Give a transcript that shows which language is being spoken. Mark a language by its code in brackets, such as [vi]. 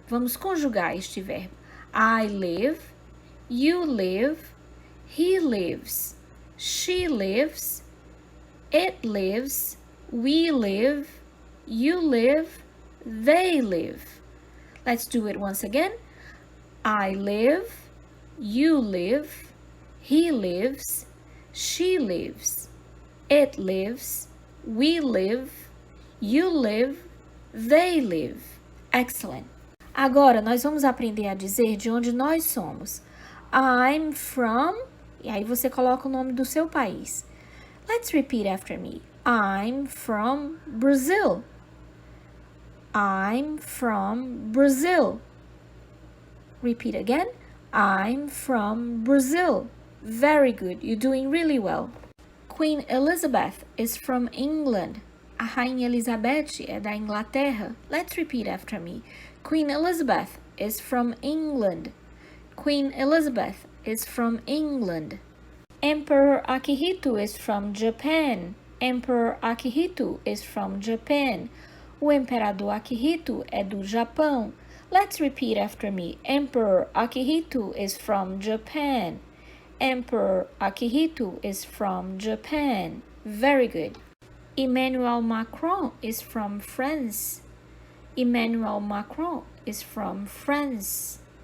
[pt] Vamos conjugar este verbo. [en] I live, you live, he lives, she lives, it lives, we live, you live, they live. Let's do it once again. I live, you live, he lives, she lives, it lives, we live, you live, they live. Excellent. [pt] Agora, nós vamos aprender a dizer de onde nós somos. [en] I'm from... [pt] E aí você coloca o nome do seu país. [en] Let's repeat after me. I'm from Brazil. I'm from Brazil. Repeat again. I'm from Brazil. Very good. You're doing really well. Queen Elizabeth is from England. [pt] A Rainha Elizabeth é da Inglaterra. [en] Let's repeat after me. Queen Elizabeth is from England. Queen Elizabeth is from England. Emperor Akihito is from Japan. Emperor Akihito is from Japan. [pt] O Imperador Akihito é do Japão. [en] Let's repeat after me. Emperor Akihito is from Japan. Emperor Akihito is from Japan. Very good. Emmanuel Macron is from France. Emmanuel Macron is from France.